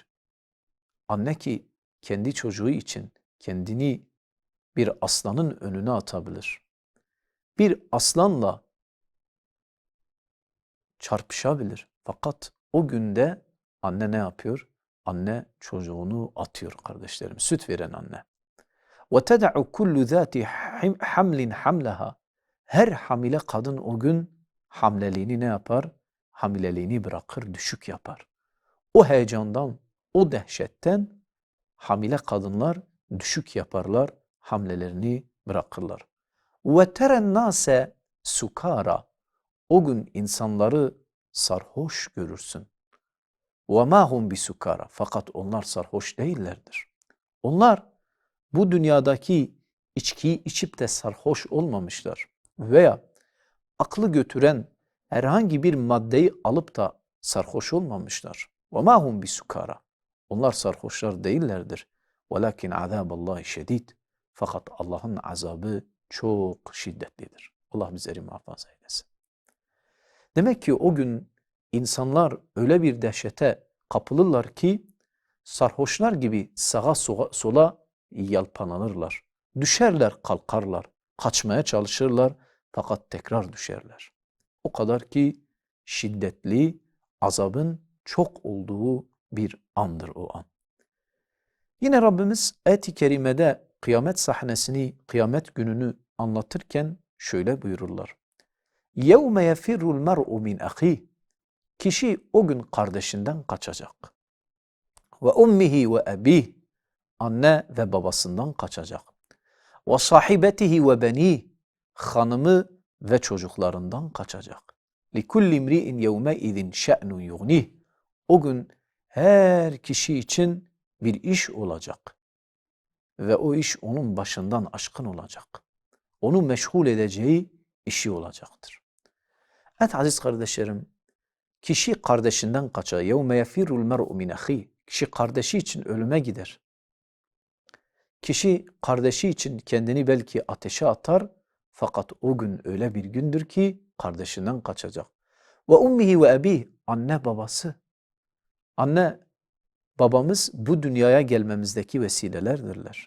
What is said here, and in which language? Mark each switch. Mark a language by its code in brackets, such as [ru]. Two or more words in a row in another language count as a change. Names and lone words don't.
[tr] Anne ki kendi çocuğu için kendini bir aslanın önüne atabilir. Bir aslanla çarpışabilir. Fakat o günde anne ne yapıyor? Anne çocuğunu atıyor kardeşlerim. Süt veren anne. [ar] وَتَدَعُ كُلُّ ذَاتِ حَمْلٍ حَمْلَهَا [tr] Her hamile kadın o gün hamileliğini ne yapar? Hamileliğini bırakır, düşük yapar. O heyecandan, o dehşetten hamile kadınlar düşük yaparlar, hamlelerini bırakırlar. [ar] وَتَرَ النَّاسَ سُكَارَى [tr] O gün insanları sarhoş görürsün. [ar] وَمَا هُمْ بِسُكَارَ [tr] Fakat onlar sarhoş değillerdir. Onlar bu dünyadaki içkiyi içip de sarhoş olmamışlar. Veya aklı götüren herhangi bir maddeyi alıp da sarhoş olmamışlar. [ar] وَمَا هُمْ بِسُكَارَ [tr] Onlar sarhoşlar değillerdir. [ar] وَلَكِنْ عَذَابَ اللّٰهِ شَد۪يدٍ [tr] Fakat Allah'ın azabı çok şiddetlidir. Allah bizleri muhafaza eylesin. Demek ki o gün insanlar öyle bir dehşete kapılırlar ki sarhoşlar gibi sağa sola yalpalanırlar. Düşerler, kalkarlar, kaçmaya çalışırlar fakat tekrar düşerler. O kadar ki şiddetli, azabın çok olduğu bir andır o an. Yine Rabbimiz ayet-i kerimede kıyamet sahnesini, kıyamet gününü anlatırken şöyle buyururlar. [ar] يَوْمَ يَفِرُّ الْمَرْءُ مِنْ أَخِيهِ [tr] Kişi o gün kardeşinden kaçacak. [ar] وَأُمِّهِ وَأَبِيهِ [tr] Anne ve babasından kaçacak. [ar] وَصَاحِبَتِهِ وَبَنِيهِ [tr] Hanımı ve çocuklarından kaçacak. [ar] لِكُلِّ امْرِئٍ يَوْمَئِذٍ شَأْنٌ يُغْنِهِ [tr] O gün her kişi için bir iş olacak. Ve o iş onun başından aşkın olacak. Onu meşgul edeceği işi olacaktır. Evet aziz kardeşlerim, kişi kardeşinden kaçar. [ar] يَوْمَ يَفِرُّ الْمَرْءُ مِنْ أَخِيهِ [tr] Kişi kardeşi için ölüme gider. Kişi kardeşi için kendini belki ateşe atar fakat o gün öyle bir gündür ki kardeşinden kaçacak. [ar] وأمه وأبيه [tr] Anne babası. Anne babamız bu dünyaya gelmemizdeki vesilelerdirler.